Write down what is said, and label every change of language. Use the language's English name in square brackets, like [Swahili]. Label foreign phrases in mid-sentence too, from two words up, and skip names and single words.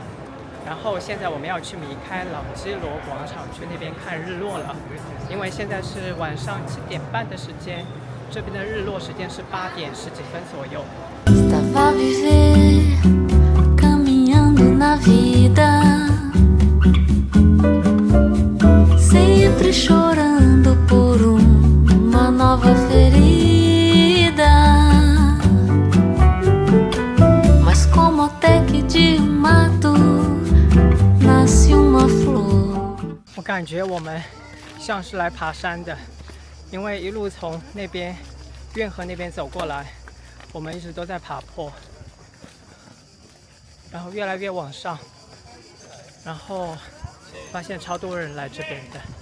[Chinese] 然后现在我们要去米开朗基罗广场去那边看日落了，因为现在是晚上7点半的时间，这边的日落时间是8点10几分左右。 [Portuguese] Estava a viver, caminhando na vida, sempre chorando por uma nova ferida, mas como até que de mato nasce uma flor。 [Chinese] 我感觉我们像是来爬山的，因为一路从那边运河那边走过来，我们一直都在爬坡，然后越来越往上，然后发现超多人来这边的。